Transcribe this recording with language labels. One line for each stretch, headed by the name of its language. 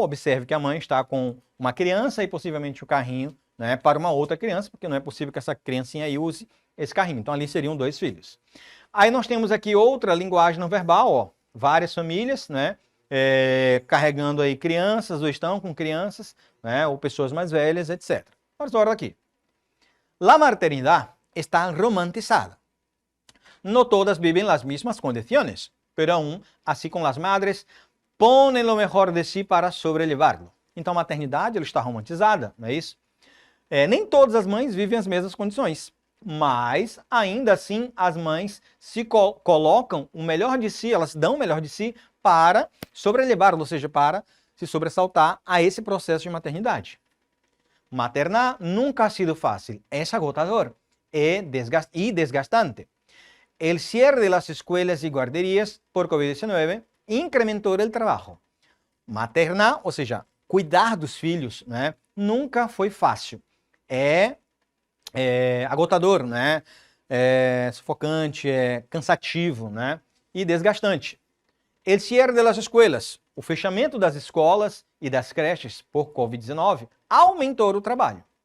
Portuguese: Observe que a mãe está com uma criança e possivelmente o carrinho, né, para uma outra criança, porque não é possível que essa criancinha aí use esse carrinho. Então ali seriam 2 filhos. Aí nós temos aqui outra linguagem não verbal, ó, várias famílias, né, carregando aí crianças ou estão com crianças, né, ou pessoas mais velhas, etc. Vamos embora aqui.
Spanish: La maternidad está romantizada. No todas viven las mismas condiciones, pero aún, así como las madres, ponen lo mejor de si para sobrellevarlo.
Portuguese: Então a maternidade ela está romantizada, não é isso? Nem todas as mães vivem as mesmas condições, mas ainda assim as mães se colocam o melhor de si, elas dão o melhor de si para sobrelevar, ou seja, para se sobressaltar a esse processo de maternidade.
Spanish: Maternar nunca ha sido fácil, es agotador y desgastante. El cierre de las escuelas y guarderías por COVID-19 incrementou el trabajo. Maternar,
Portuguese: ou seja, cuidar dos filhos, né, nunca foi fácil. É agotador, né? É sufocante, é cansativo, né? E desgastante.
Spanish: El cierre de las escuelas,
Portuguese: o fechamento das escolas e das creches por Covid-19 aumentou o trabalho.